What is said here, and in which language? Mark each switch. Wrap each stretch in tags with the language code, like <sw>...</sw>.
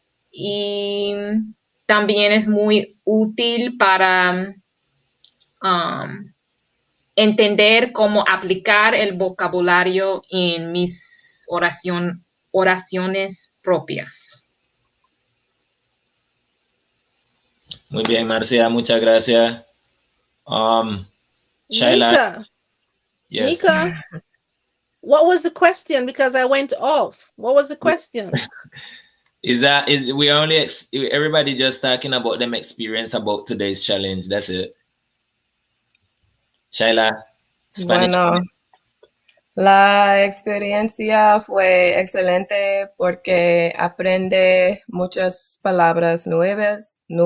<es>y también es muy útil para entender cómo aplicar el vocabulario en mis oraciones propias. Muy bien, Marcia, muchas gracias.</es> <en>Shyla. Nika. Yes. Nika, what was the question? Because I went off. What was the question? Everybody just talking about them experience about today's challenge. That's it. Shyla, Spanish.</en> <es>Bueno, la experiencia fue excelente porque aprende muchas palabras nuevas.</es>